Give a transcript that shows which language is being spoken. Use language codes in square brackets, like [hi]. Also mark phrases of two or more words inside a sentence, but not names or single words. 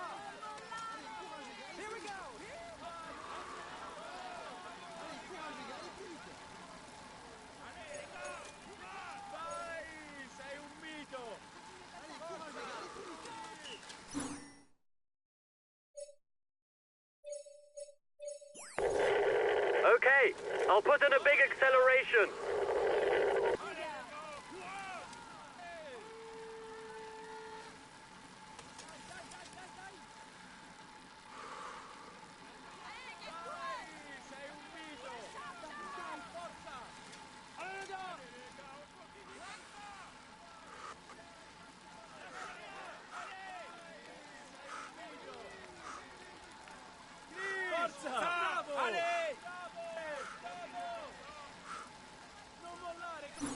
[en] Here we go. [fr] Allez, courage les gars, allez plus vite. Allez les gars, [it] vai, sei un mito. [fr] Allez, courage les gars, allez plus vite. [en] Okay, I'll put in a big acceleration. [it] Sei un mito. Dai, forza. [fr] Allez les gars. [it] Forza. Bravo. Allez. Non mollare.